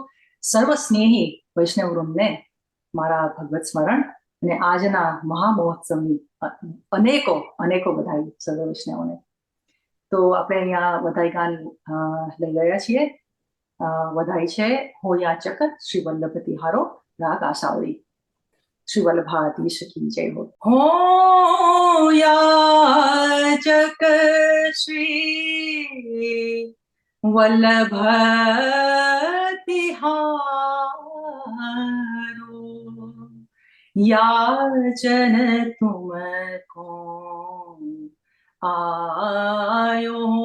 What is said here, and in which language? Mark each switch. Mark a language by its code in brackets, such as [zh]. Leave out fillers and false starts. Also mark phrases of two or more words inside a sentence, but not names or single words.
[gu] સર્વ સ્નેહી વૈષ્ણવ વૃંદને મારા ભગવત સ્મરણ અને આજના મહામહોત્સવની અનેકો અનેકો બધાઈ સર્વ વૈષ્ણવોને. તો આપણે અહીંયા વધાઈ ગાન લઈ ગયા છીએ. વધાઈ છે હો [bra] याचक श्री वल्लभ तिहारो [gu] રાગ આસાવરી. [hi] श्री वल्लभाधीश की जय हो. [bra] याचक श्री वल्लभ तिहारो याचन तुमको आयो